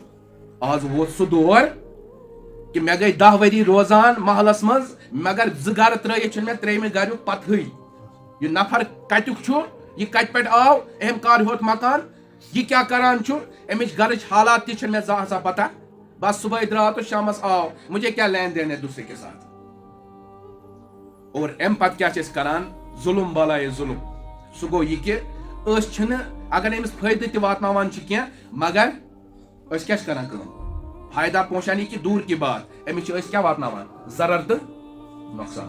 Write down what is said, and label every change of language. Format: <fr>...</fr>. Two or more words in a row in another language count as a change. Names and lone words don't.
<ks>آز ووت سُہ دور کہ مےٚ گٔے 10 ؤری روزان محلس منٛز مگر 2 گرٕ ترٲیِتھ چھُنہٕ مےٚ 3مہِ گریُک پتہٕے. یہِ نفر کتیُک چھُ یہِ کتہِ پٮ۪ٹھ آو أمۍ کر ہیوٚت مکان یہِ کیٛاہ کران چھُ امِچ گرٕچ حالات تہِ چھنہٕ مےٚ زانٛہہ آسان پتہ. بس صبحٲے درٛاو تہٕ شامس آو</ks> <ur>مجھے کیا لین دین ہے دوسرے کے ساتھ.</ur> <ks>اور امہِ پتہٕ کیٛاہ چھِ أسۍ کران ظُلم بالایے ظُلم. سُہ گوٚو یہِ کہِ أسۍ چھِنہٕ اگر أمِس فٲیدٕ تہِ واتناوان چھِ کینٛہہ مگر أسۍ کیٛاہ چھِ کران کٲم</ks> <ur>فایدہ پہنچانی کی دوٗر کی بات</ur> <ks>أمِس چھِ أسۍ کیٛاہ واتناوان ضرر تہٕ نۄقصان.</ks>